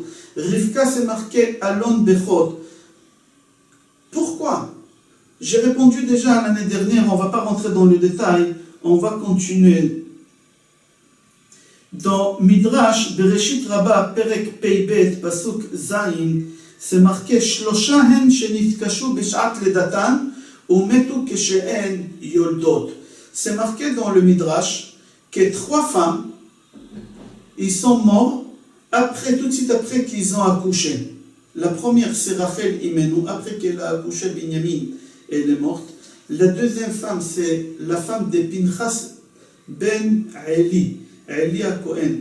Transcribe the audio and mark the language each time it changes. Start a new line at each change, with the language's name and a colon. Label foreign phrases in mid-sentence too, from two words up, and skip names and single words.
French: Rivka, c'est marqué Alon Bechot. Pourquoi? J'ai répondu déjà l'année dernière, on ne va pas rentrer dans le détail, on va continuer. Dans Midrash, Bereshit Rabbah,
Hebrew: פרק פ״ב, פסוק ז,
French: c'est marqué
Hebrew: שלושה הן שנתקשו בשעת לידתן ומתו כשהן יולדות.
French: C'est marqué dans le Midrash que 3 femmes, ils sont morts tout de suite après qu'ils ont accouché. La première, c'est Rachel Imenu, après qu'elle a accouché Binyamin, elle est morte. La deuxième femme, c'est la femme de Pinchas ben Eli, Eli à Cohen.